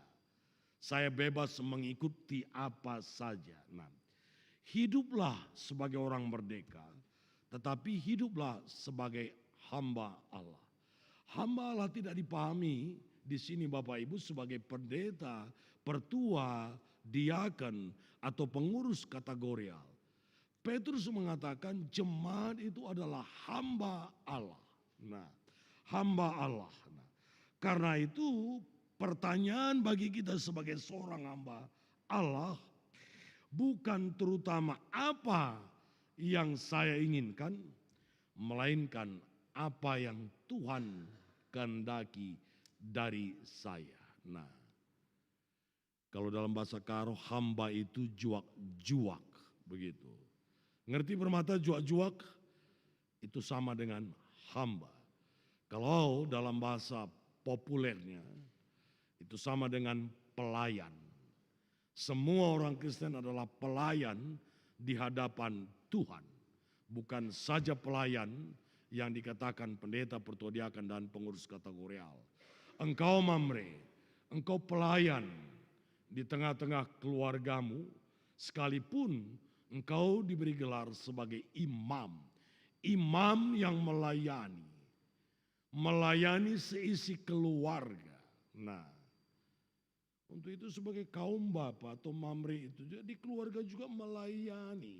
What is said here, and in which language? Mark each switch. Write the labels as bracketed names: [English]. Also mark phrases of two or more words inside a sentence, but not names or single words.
[Indonesian] Saya bebas mengikuti apa saja. Nah, hiduplah sebagai orang merdeka, tetapi hiduplah sebagai hamba Allah. Hamba Allah tidak dipahami di sini Bapak Ibu sebagai pendeta, pertua, diaken, atau pengurus kategorial. Petrus mengatakan jemaat itu adalah hamba Allah. Nah, hamba Allah. Nah, karena itu pertanyaan bagi kita sebagai seorang hamba Allah bukan terutama apa yang saya inginkan, melainkan apa yang Tuhan kehendaki dari saya. Nah, kalau dalam bahasa Karo hamba itu juak-juak begitu. Ngerti permata juak-juak? Itu sama dengan hamba. Kalau dalam bahasa populernya itu sama dengan pelayan. Semua orang Kristen adalah pelayan di hadapan Tuhan. Bukan saja pelayan yang dikatakan pendeta, pertua diaken, dan pengurus kategorial. Engkau mamre, engkau pelayan di tengah-tengah keluargamu, sekalipun engkau diberi gelar sebagai imam. Imam yang melayani seisi keluarga. Nah, untuk itu sebagai kaum bapak atau mamre itu di keluarga juga melayani.